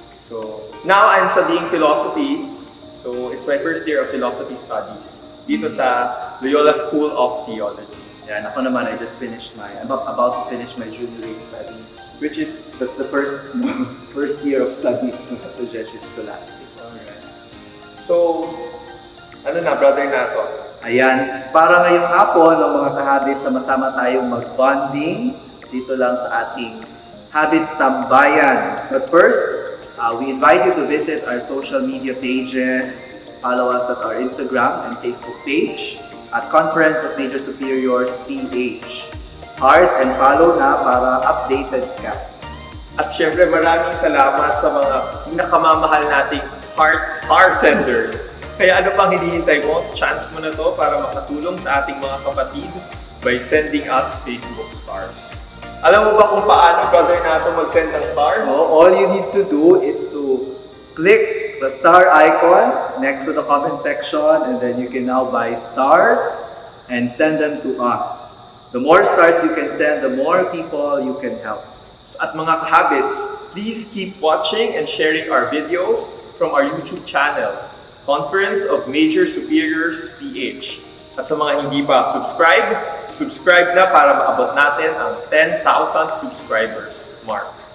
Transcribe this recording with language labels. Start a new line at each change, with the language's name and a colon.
English: So, now I'm studying philosophy. So, it's my first year of philosophy studies
Filipino: dito sa
English: Loyola School of Theology. Yan, ako naman, I'm about to finish my junior studies, which is, that's the first year of studies sa Jesuit Scholastic. Alright. So, Brother Nato?
Filipino: Ayan, para ngayong hapon, ng mga kahabits, sama-sama tayong mag-bonding dito lang sa ating Habits Tambayan.
English: But first, we invite you to visit our social media pages, follow us at our Instagram and Facebook page, at Conference of Major Superiors PH. Heart and follow
Filipino: na para
English: updated ka.
Filipino: At syempre, maraming salamat sa mga pinakamamahal nating Heart Star Senders. Kaya ano pang hinihintay mo? Chance mo na to para makatulong sa ating mga kapatid
English: by sending us Facebook stars.
Filipino: Alam mo ba kung paano, Brother Nato, mag-send ng stars?
English: All you need to do is to click the star icon next to the comment section, and then you can now buy stars and send them to us. The more stars you can send, the more people you can help.
Filipino: At mga kahabits,
English: please keep watching and sharing our videos from our YouTube channel, Conference of Major Superiors PH.
Filipino: At sa mga hindi pa subscribe na para maabot natin ang 10,000 subscribers mark.